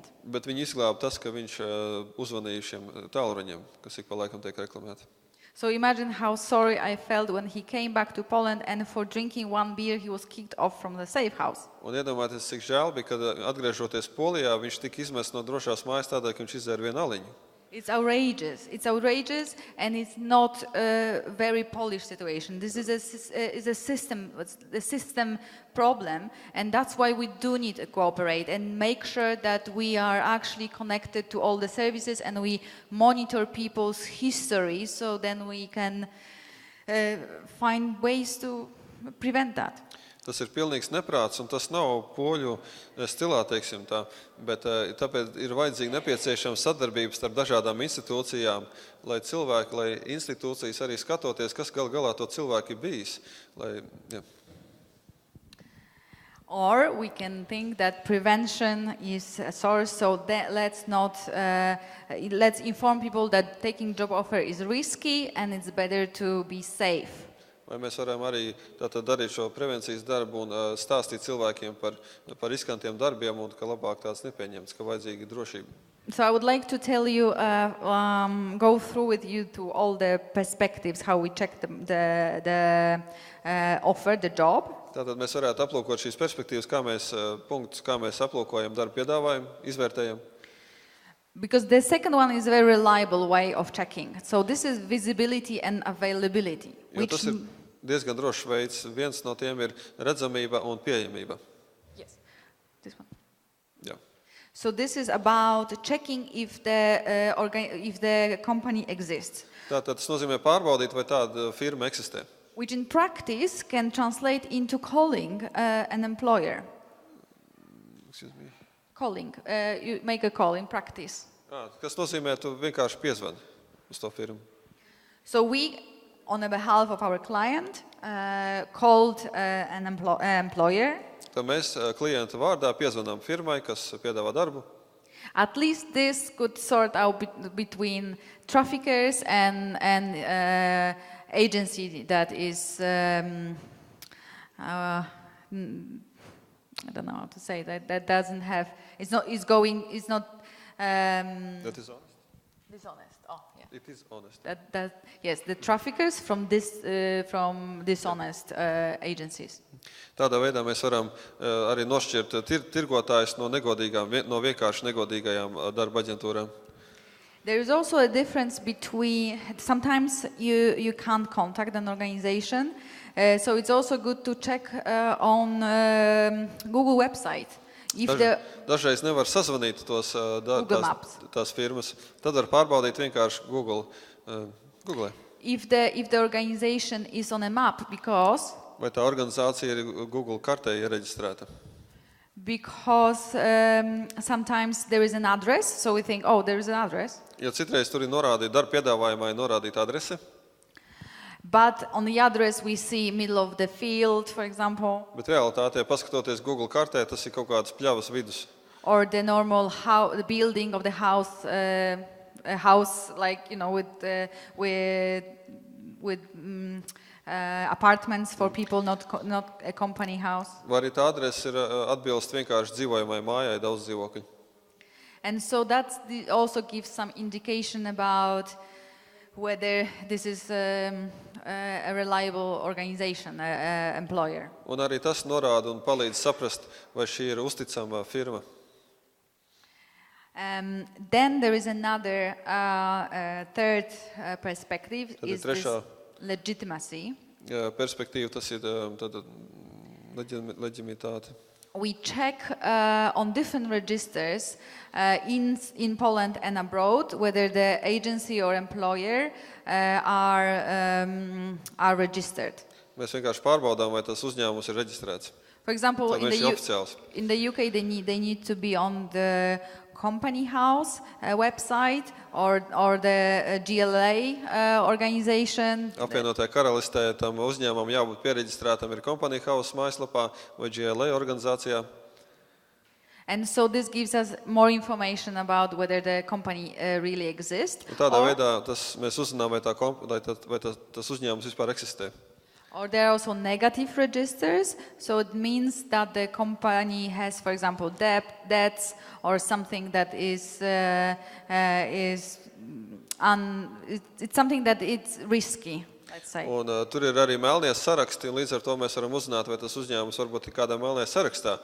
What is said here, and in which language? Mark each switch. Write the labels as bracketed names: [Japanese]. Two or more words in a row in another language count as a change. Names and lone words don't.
[Latvian] Bet viņi izglāba tas, ka viņš uzvanīja šiem tālruņiem, kas ik pa laikam tiek reklamēti. [English] So imagine how sorry I felt when he came back to Poland and for drinking one beer he was kicked off from the safe house. [Latvian] Un iedomājieties, cik žēl bija, kad atgriežoties Polijā, viņš tika izmests no drošās mājas tādēļ, ka viņš izdzēra vienu aliņu. [English] It's outrageous, and it's not a very Polish situation. This is a system problem, and that's why we do need to cooperate and make sure that we are actually connected to all the services and we monitor people's history, so then we can find ways to prevent that. [Latvian] Tas ir pilnīgs neprāts, un tas nav poļu stilā, teiksim tā, bet tāpēc ir vajadzīga nepieciešama sadarbības starp dažādām institūcijām, lai cilvēki, lai institūcijas arī skatoties, kas galā to cilvēku ir bijis. [English] Or we can think that prevention is a source, so that let's inform people that taking job offer is risky and it's better to be safe. [Latvian] Vai mēs varam arī tātad darīt šo prevencijas darbu un stāstīt cilvēkiem par riskantiem darbiem un ka labāk tāds nepieņemts, ka vajadzīga drošība. [English] So I would like to tell you, go through with you to all the perspectives, how we check the offer, the job. [Latvian] Tātad mēs varētu aplūkot šīs perspektīvas, kā mēs aplūkojam darba piedāvājumu, izvērtējam. [English] Because the second one is a very reliable way of checking. So this is visibility and availability. [Latvian] Jo tas ir diezgan drošs veids. Viens no tiem ir redzamība un pieejamība. [English] Yes, this one. [Latvian] Jā. [English] So this is about checking if the company exists. [Latvian] Tātad tas nozīmē pārbaudīt, vai tāda firma eksistē. [English] Which in practice can translate into calling an employer. Excuse me. Calling. You make a call in practice. [Latvian] Kas nozīmē, tu vienkārši piezvani uz to firmu. [English] So we, on the behalf of our client, called an employer. [Latvian] Tad mēs klienta vārdā piezvanām firmai, kas piedāvā darbu. [English] At least this could sort out between traffickers and agency that is I don't know how to say that doesn't have that is honest. Dishonest. Oh, yeah. It is honest. Yes, the traffickers from dishonest agencies. [Latvian] Tādā veidā mēs varam arī nošķirt tirgotājus no vienkārši negodīgajām darba aģentūrām. [English] There is also a difference between, sometimes you can't contact an organization, so it's also good to check on Google website. [Latvian] Dažreiz nevar sazvanīt tās firmas, tad var pārbaudīt vienkārši Google. [English] If the organization is on a map, because [Latvian] vai tā organizācija ir Google kartē iereģistrēta? [English] Because sometimes there is an address, so we think, oh, there is an address. [Latvian] Jo citreiz tur ir norādīta darba piedāvājumā, ir norādīta adrese. [English] But on the address we see middle of the field, for example. [Latvian] Bet realitātē, paskatoties Google kartē, tas ir kaut kāds pļavas vidus. [English] Or the normal the building of the house, a house like, you know, with apartments for people, not a company house. [Latvian] Vai arī tā adrese ir atbilst vienkārši dzīvojamai mājai, daudz dzīvokļu. [English] And so that also gives some indication about whether this is a reliable organization, employer. [Latvian] Un arī tas norāda un palīdz saprast, vai šī ir uzticama firma. [English] Then there is another third perspective, [Latvian] Tad [English] is this legitimacy. [Latvian] Perspektīva, tas ir leģitimitāte. [English] We check on different registers in Poland and abroad whether the agency or employer are registered. [Latvian] Mēs vienkārši pārbaudām, vai tas uzņēmums ir reģistrēts. [English] For example, in the UK they need to be on the company house website or the GLA organization. [Latvian] Apvienotajā karalistē tam uzņēmumam jābūt piereģistrētam ir company house mājaslapā vai GLA organizācijā. [English] And so this gives us more information about whether the company really exists. [Latvian] Un tādā veidā mēs uzzinām, vai tas uzņēmums vispār eksistē. [English] Or there are also negative registers, so it means that the company has, for example, debts or something that it's something that it's risky, let's say. [Latvian] Un tur ir arī melnie saraksti, un līdz ar to mēs varam uzzināt, vai tas uzņēmums varbūt ir kādā melnē sarakstā.